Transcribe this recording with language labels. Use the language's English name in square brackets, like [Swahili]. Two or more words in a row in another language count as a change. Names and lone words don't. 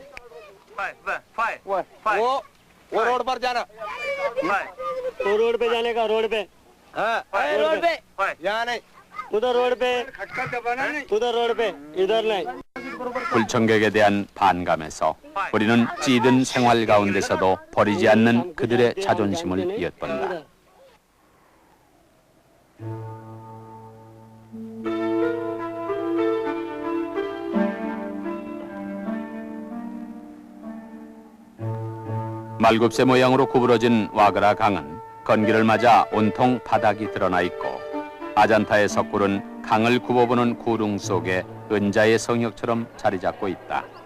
[Hindi] रोड पर जाना तो रोड पे जाने का रोड पे रोड पे यहाँ नहीं उधर रोड पे उधर रोड पे इधर नहीं. [Korean] 불청객에 대한 반감에서 우리는 찌든 생활 가운데서도 버리지 않는 그들의 자존심을 엿본다. 말굽새 모양으로 구부러진 와그라 강은 건기를 맞아 온통 바닥이 드러나 있고, 아잔타의 석굴은 강을 굽어보는 구릉 속에 은자의 성역처럼 자리 잡고 있다.